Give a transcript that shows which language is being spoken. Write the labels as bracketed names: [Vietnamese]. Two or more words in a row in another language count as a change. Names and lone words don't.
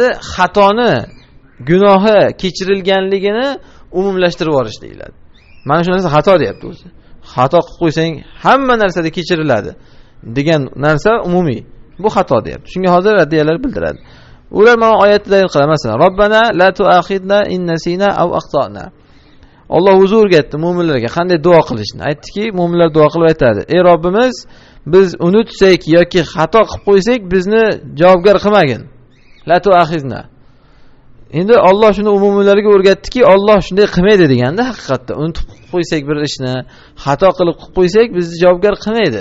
[Uzbek] Xatoni, gunohi kechirilganligini umumlashtirib yuborish deyiladi. Mana shu narsa xato deyapti o'zi. Xato qilib qo'ysang hamma narsada kechiriladi degan narsa umumiy. Bu xato deyapti. Shunga hozir raddiyalar bildiradi. Ular mana oyatda dalil qiladi. [Arabic] Masalan, ربنا لا تؤاخذنا إن نسينا أو أخطأنا. [Uzbek] Alloh o'zi o'rgatdi mu'minlarga qanday duo qilishni. Aytdiki, mu'minlar duo qilib aytadi: "Ey Robbimiz, biz unutsak yoki xato qilib qo'ysak, bizni javobgar qilmagin. [Arabic] لا تؤاخذنا." [Uzbek] Endi Alloh shuni umumilarga o'rgatdiki, Alloh shunday qilmaydi deganda, haqiqatda unutib qo'ysak bir ishni, xato qilib qo'ysak, bizni javobgar qilmaydi.